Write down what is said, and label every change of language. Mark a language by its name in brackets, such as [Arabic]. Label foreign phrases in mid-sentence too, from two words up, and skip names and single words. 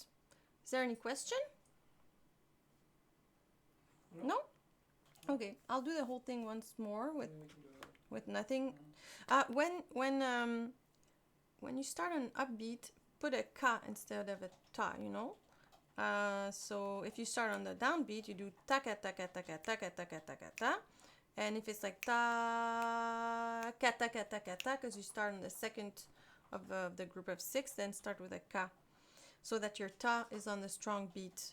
[English] Is there any question? No? Okay, I'll do the whole thing once more with nothing. When you start an upbeat, put a ka instead of a ta, you know? So if you start on the downbeat, you do taka taka taka taka taka taka ta. And if it's like ta ka taka taka ta, because you start on the second of the group of 6, then start with a ka, so that your ta is on the strong beat.